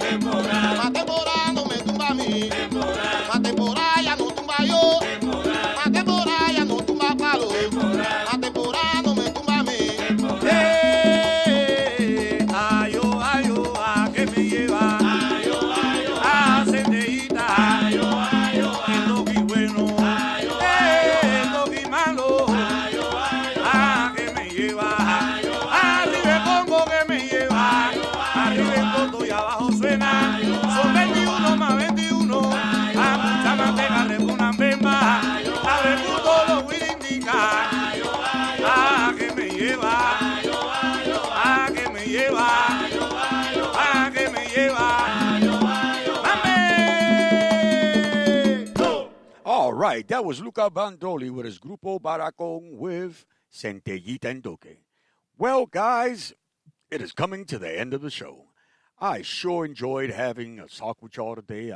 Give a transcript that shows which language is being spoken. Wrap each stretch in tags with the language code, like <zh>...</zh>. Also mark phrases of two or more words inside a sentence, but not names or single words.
<es>temporada, la temporada no me tumba a mí, temporada, la temporada ya no tumba yo, la temporada ya no tumba palo, la temporada no me tumba a mí. ayo, ayo, que me lleva, ayo, ayo, centellita, ayo, ayo, el toqui bueno, el toqui malo, ayo, ayo, que me lleva, arriba el Congo que me lleva, arriba el Toto y abajo suena, son 21 más 21, mucha manteca repunan bemba, abre puto los wirindinga, que me lleva, que me lleva, que me lleva,</es> <en>All right, that was Luca Bandoli with his Grupo Baracón with Centellita and Doque. Well, guys, it is coming to the end of the show. I sure enjoyed having a talk with y'all today.</en>